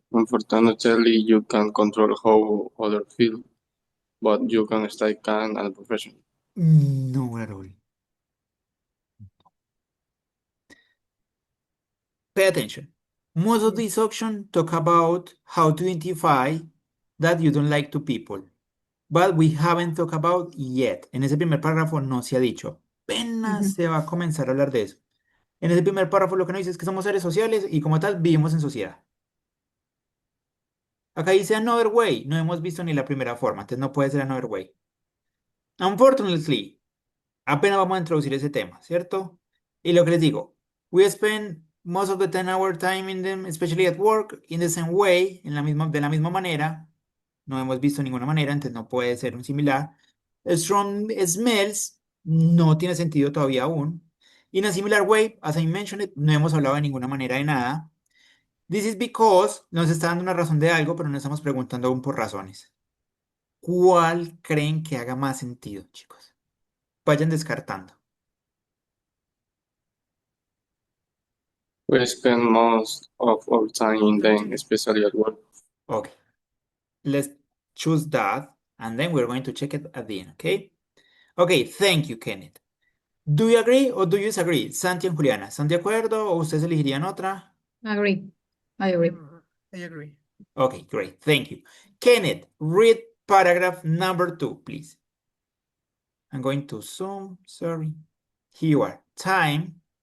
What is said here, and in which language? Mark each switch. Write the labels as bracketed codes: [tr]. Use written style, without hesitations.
[en] Unfortunately, you can control how others feel, but you can stay calm and professional. No at all. Pay attention. Most of these options talk about how to identify that you don't like to people. But we haven't talked about yet. [es] En ese primer párrafo no se ha dicho. Apenas se va a comenzar a hablar de eso. En ese primer párrafo lo que nos dice es que somos seres sociales y como tal vivimos en sociedad. Acá dice [en] another way. [es] No hemos visto ni la primera forma, entonces no puede ser another way. Unfortunately, apenas vamos a introducir ese tema, ¿cierto? Y lo que les digo, [en] we spend most of the 10-hour time in them, especially at work, in the same way, [es] de la misma manera. No hemos visto ninguna manera, entonces no puede ser un similar. Strong smells no tiene sentido todavía aún. [en] In a similar way, as I mentioned it, [es] no hemos hablado de ninguna manera de nada. [en] This is because [es] nos está dando una razón de algo, pero no estamos preguntando aún por razones. ¿Cuál creen que haga más sentido, chicos? Vayan descartando. [en] We spend most of our time in them, especially at work. Okay, let's choose that, and then we're going to check it at the end, okay? Okay, thank you, Kenneth. Do you agree or do you disagree? [es] Santi y Juliana, ¿están de acuerdo o ustedes elegirían otra? [en] Agree. I agree. I agree. Okay, great, thank you. Kenneth, read paragraph number 2, please. I'm going to zoom, sorry. Here you are. Time.